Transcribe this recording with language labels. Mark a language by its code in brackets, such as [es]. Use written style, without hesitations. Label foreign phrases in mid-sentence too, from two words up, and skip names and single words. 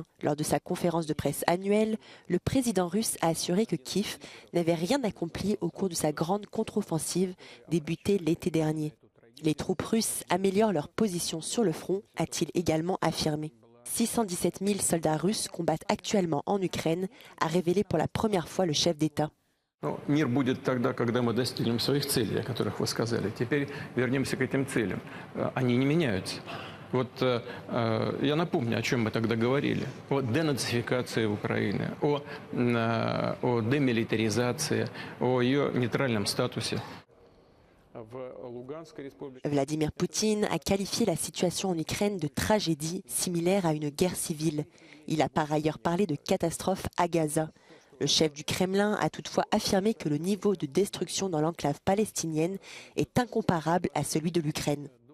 [fr] Lors de sa conférence de presse annuelle, le président russe a assuré que Kiev n'avait rien accompli au cours de sa grande contre-offensive débutée l'été dernier. Les troupes russes améliorent leur position sur le front, a-t-il également affirmé. 617 000 soldats russes combattent actuellement en Ukraine, a révélé pour la première fois le chef d'État. [ru] Мир будет тогда, когда мы достигнем своих целей, о которых вы сказали. Теперь вернемся к этим целям. Они не меняются. Вот я напомню, о чем мы тогда говорили. О денацификации Украины, о демилитаризации, о ее нейтральном статусе. [fr] Vladimir Poutine a qualifié la situation en Ukraine de tragédie similaire à une guerre civile. Il a par ailleurs parlé de catastrophe à Gaza. Le chef du Kremlin a toutefois affirmé que le niveau de destruction dans l'enclave palestinienne est incomparable à celui de l'Ukraine.